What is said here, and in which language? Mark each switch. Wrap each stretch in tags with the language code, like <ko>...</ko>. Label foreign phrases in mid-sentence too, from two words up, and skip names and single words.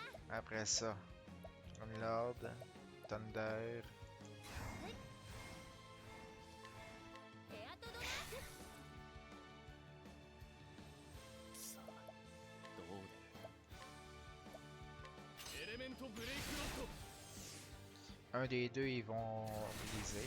<fr>Après ça. Lord. Thunder.</fr> <ja>ヘアトドラークさあどう出る。エレメントブレイクロッド。</ja> <fr>Un des deux, ils vont briser.</fr>